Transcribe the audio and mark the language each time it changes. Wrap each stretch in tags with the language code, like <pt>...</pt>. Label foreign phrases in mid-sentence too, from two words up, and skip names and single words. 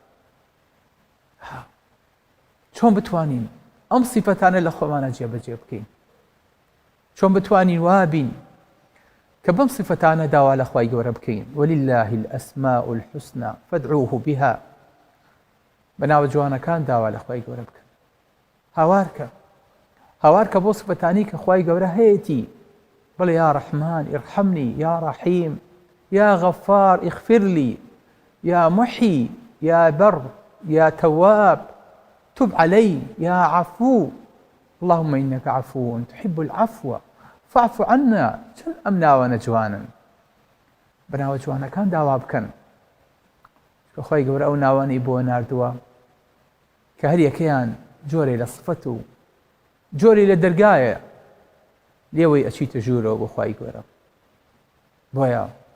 <ckb>چۆن بتوانین ئەم سیفەتانە لە خۆمانە جێبەجێ بکەین چۆن بتوانین وابین کە بەم سیفەتانە داوا لە خوای گەورە بکەین</ckb> <ar>ولله الأسماء الحسنى فادعوه بها</ar> <ckb>بەناوە جوانەکان داوا لە خوای گەورە بکەن هاوارکە بۆ سیفەتانی کە خوای گەورە هەیەتی بڵێ</ckb> <ar>یا ڕەحمان ئیرحەمنی یا ڕەحیم یا غەفار ئیغفر لی یا محی یا بەر یا تەواب تب علي يا عفو اللهم إنك عفو تحب العفو فاعف عنا</ar> <ckb>چەند ئەم ناوانە جوانن بەناوە جوانەکان داوا بکەن کە خۆی گەورە ئەو ناوانەی بۆ ناردووە کە هەر یەکەیان جۆرێ لە سفەت و جۆری لە دەرگایە لێوەی ئەچیتە ژوورەوە بۆ خۆی گەورە بۆیە</ckb>